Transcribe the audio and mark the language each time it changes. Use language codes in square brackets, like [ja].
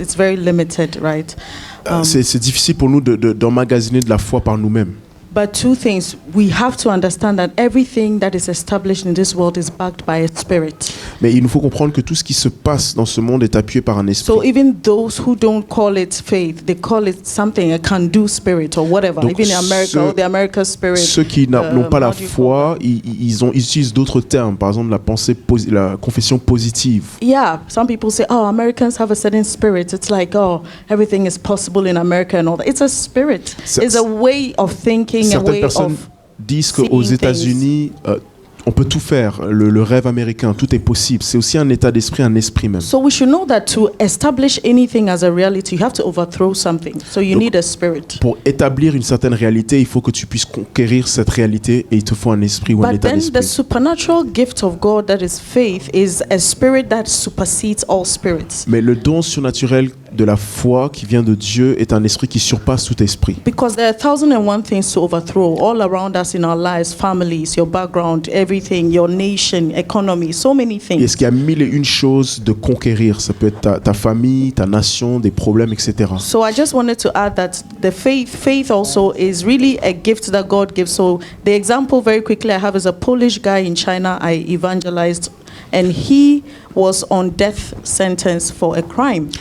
[en] It's very limited, right? [fr] C'est difficile pour nous d'emmagasiner de la foi par nous-mêmes. [en] But two things, we have to understand that everything that is established in this world is backed by a spirit. [fr] Mais il nous faut comprendre que tout ce qui se passe dans ce monde est appuyé par un esprit. [en] So even those who don't call it faith, they call it something, a can-do spirit or whatever. [fr] Donc [en] even in America, the America spirit. [fr] Ceux qui n'ont pas la foi, ils utilisent d'autres termes, par exemple la confession positive. [en] Yeah, some people say, oh, Americans have a certain spirit. It's like, oh, everything is possible in America and all that. It's a spirit. It's a way of thinking. [fr] Certaines personnes disent qu'aux États-Unis, on peut tout faire, le rêve américain, tout est possible. C'est aussi un état d'esprit, un esprit même. [en] So we should know that to establish anything as a reality, you have to overthrow something. So you need a spirit. [fr] Pour établir une certaine réalité, il faut que tu puisses conquérir cette réalité et il te faut un esprit ou un état d'esprit. [en] But then the supernatural gift of God that is faith is a spirit that supersedes all spirits. [fr] Mais le don surnaturel de la foi qui vient de Dieu est un esprit qui surpasse tout esprit. [en] Because there are 1,001 things to overthrow all around us in our lives, families, your background, everything, your nation, economy, so many things. [fr] Est-ce qu'il y a 1001 choses de conquérir? Ça peut être ta famille, ta nation, des problèmes, etc. [en] So I just wanted to add that the faith also is really a gift that God gives. So the example very quickly I have is a Polish guy in China I evangelized. And he was on death sentence for a crime.